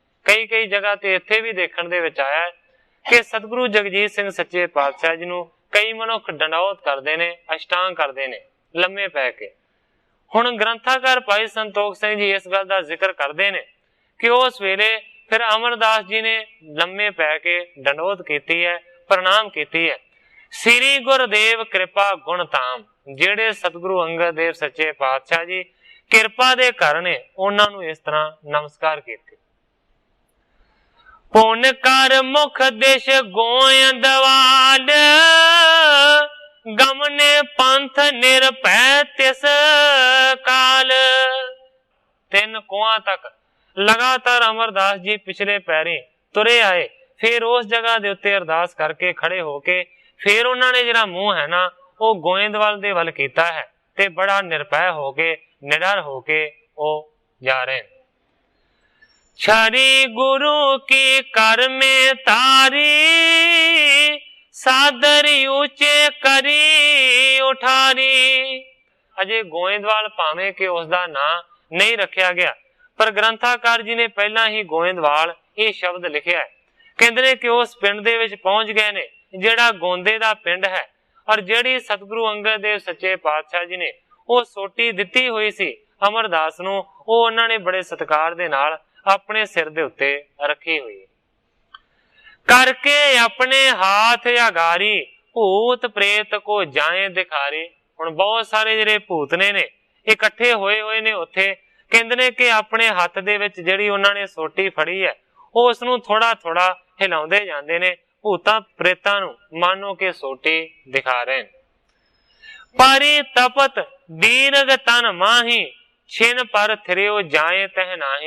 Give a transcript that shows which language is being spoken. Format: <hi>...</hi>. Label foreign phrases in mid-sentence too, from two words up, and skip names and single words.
<pa>ਕਈ ਕਈ ਜਗ੍ਹਾ ਤੇ ਇੱਥੇ ਭੀ ਦੇਖਣ ਦੇ ਵਿਚ ਆਇਆ ਹੈ ਕਿ ਸਤਗੁਰੂ ਜਗਜੀਤ ਸਿੰਘ ਸੱਚੇ ਪਾਤਸ਼ਾਹ ਜੀ ਨੂੰ ਕਈ ਮਨੁੱਖ ਡੰਡੌਤ ਕਰਦੇ ਨੇ, ਅਸ਼ਟਾਂਗ ਕਰਦੇ ਨੇ ਲੰਮੇ ਪੈ ਕੇ। ਹੁਣ ਗ੍ਰੰਥਾਕਾਰ ਭਾਈ ਸੰਤੋਖ ਸਿੰਘ ਜੀ ਇਸ ਗੱਲ ਦਾ ਜ਼ਿਕਰ ਕਰਦੇ ਨੇ ਕਿ ਉਸ ਵੇਲੇ ਫਿਰ ਅਮਰਦਾਸ ਜੀ ਨੇ ਲੰਮੇ ਪੈ ਕੇ ਡੰਡੌਤ ਕੀ ਹੈ, ਪ੍ਰਣਾਮ ਕੀ ਹੈ।</pa> <bra>श्री गुरुदेव कृपा गुण धाम,</bra> <pa>ਜਿਹੜੇ ਸਤਗੁਰੂ ਅੰਗਦ ਦੇਵ ਸੱਚੇ ਪਾਤਸ਼ਾਹ ਜੀ ਕਿਰਪਾ ਦੇ ਘਰ ਨੇ, ਉਨ੍ਹਾਂ ਨੂੰ ਇਸ ਤਰ੍ਹਾਂ ਨਮਸਕਾਰ ਕੀਤੇ।</pa> <bra>पुन कर मुख देश गोयंदवाल, गमने पंथ निरभै तिस काल।</bra> <pa>ਤਿੰਨ ਕੋਹਾਂ ਤਕ ਲਗਾਤਾਰ ਅਮਰਦਾਸ ਜੀ ਪਿਛਲੇ ਪੈਰੀਂ ਤੁਰੇ ਆਏ, ਫਿਰ ਉਸ ਜਗ੍ਹਾ ਦੇ ਉੱਤੇ ਅਰਦਾਸ ਕਰਕੇ ਖੜ੍ਹੇ ਹੋਕੇ ਫਿਰ</pa> <hi>उन्होंने जिहड़ा मुंह है ना वो</hi> <pa>ਗੋਇੰਦਵਾਲ ਦੇ ਵੱਲ ਕੀਤਾ ਹੈ ਤੇ ਬੜਾ ਨਿਰਭੈ ਹੋਕੇ ਨਿਡਰ ਹੋਕੇ</pa> <hi>वो जा रहे हैं।</hi> <bra>छरी गुरु की कर में तारी, सादरी ऊंचे करी उठारी।</bra> <hi>अजे गोयंदवाल भावें कि उसका नाम नहीं रखा गया, पर ग्रंथाकार जी ने पहला ही गोयंदवाल ये शब्द लिखा है।</hi> <pa>ਕਹਿੰਦੇ ਨੇ ਕਿ ਉਸ ਪਿੰਡ ਦੇ ਵਿਚ ਪਹੁੰਚ ਗਏ ਨੇ ਜਿਹੜਾ ਗੋਂਦੇ ਦਾ ਪਿੰਡ ਹੈ,</pa> <hi>और जेड़ी सतगुरु अंगद देव सच्चे पातशाह जी ने वो सोटी दिती हुई सी अमरदास नूं, वो उन्होंने बड़े सत्कार दे नाल अपने सिर दे उत्ते रखी हुई।</hi> <bra>करके अपने हाथ अगारी, भूत प्रेत को जाए दिखारी।</bra> <pa>ਹੁਣ ਬਹੁਤ ਸਾਰੇ ਜਿਹੜੇ ਭੂਤਨੇ ਨੇ ਇਕੱਠੇ ਹੋਏ ਨੇ ਉੱਥੇ, ਕਹਿੰਦੇ ਨੇ ਕਿ ਆਪਣੇ ਹੱਥ ਦੇ ਵਿੱਚ ਜਿਹੜੀ ਉਹਨਾਂ ਨੇ ਸੋਟੀ ਫੜੀ ਹੈ ਉਹ ਉਸ ਨੂੰ ਥੋੜਾ ਥੋੜਾ ਹਿਲਾਉਂਦੇ ਜਾਂਦੇ ਨੇ, ਭੂਤਾਂ ਪ੍ਰੇਤਾਂ ਨੂੰ ਮਾਨੋ ਕਿ ਸੋਟੀ ਦਿਖਾ ਰਹੇ ਨੇ।</pa> <bra>पारी तपत दीरघ तन माही, छिन पर थिरियो जाए तह नाही।</bra>